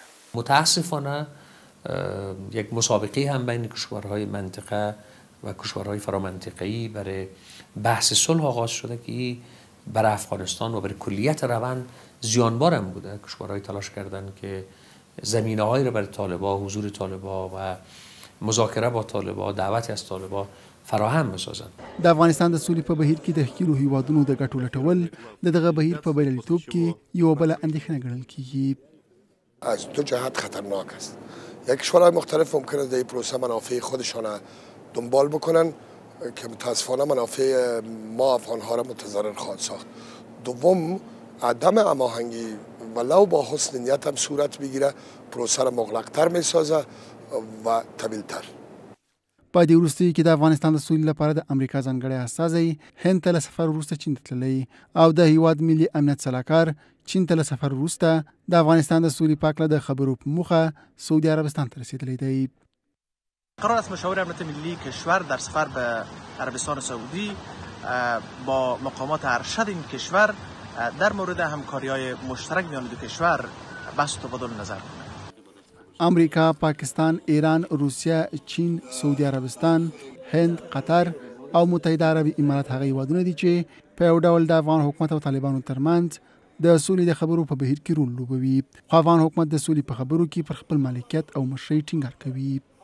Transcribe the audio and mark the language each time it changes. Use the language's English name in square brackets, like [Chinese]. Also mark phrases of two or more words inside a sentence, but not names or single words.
[Persian] متاسفانه یک مسابقه هم بین کشورهای منطقه و کشورهای فرامنطقه‌ای برای بحث صلح آغاز شده که برای افغانستان و برای کلیت روند زیانبار هم بوده. کشورهای تلاش کردن که زمینه‌هایی را برای طالبان، حضور طالبان و مذاکره با طالبان، دعوت از طالبان فراهم بسازند. [Pashto] د افغانستان د سولې په بهیر کې د ښکېلو هیوادونو د ګټو لټول د دغه بهیر په بریالیتوب کې یوه بله اندېښنه ګڼل کېږي. [Persian] از دو جهت خطرناک است. یک کشورهای مختلف ممکنه در این پروسه منافع خودشان دنبال بکنن که متاسفانه منافع ما افغان‌ها را متضرر خواهد ساخت. دوم عدم هماهنگی ولو با حسن نیت هم صورت بگیره پروسه را مغلق‌تر می‌سازه و طویل‌تر. [Pashto] په دې وروستیو کې د افغانستان د سولې لپاره د امریکا ځانګړی استازی هند ته له سفر وروسته چین ته تللی او د هیواد ملي امنیت سلاکار چین ته له سفر وروسته د افغانستان د سولې په هکله د خبرو په موخه سعودي عربستان ته رسېدلی دی. [Persian] قرار است مشاور امنیت ملی کشور در سفر به عربستان سعودی با مقامات ارشد این کشور در مورد همکاری‌های مشترک میان دو کشور بحث و تبادل نظر کنند. [Pashto] امریکا، پاکستان، ایران، روسیه، چین، سعودي عربستان، هند، قطر او متحده عربي امارات هغه هیوادونه دي چې په یو ډول د افغان حکومت او طالبانو ترمنځ د سولې د خبرو په بهیر کې رول لوبوي. خو افغان حکومت د سولې په خبرو کې پر خپل مالکیت او مشرۍ ټینګار کوي.